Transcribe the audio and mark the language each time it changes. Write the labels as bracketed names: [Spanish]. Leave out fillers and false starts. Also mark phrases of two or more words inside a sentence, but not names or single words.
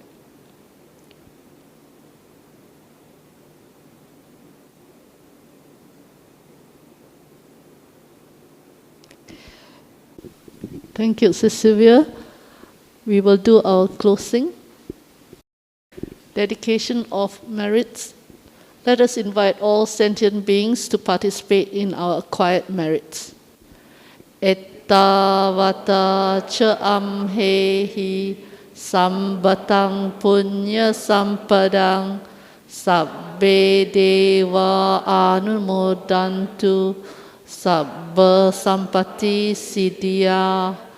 [English] Thank you, Sis Sylvia. We will do our closing. Dedication of merits. Let us invite all sentient beings to participate in our acquired merits. [Pali] Ettavata cha amhehi sambatang punya sampadang sabbe deva anumodantu sabba sampati siddhya.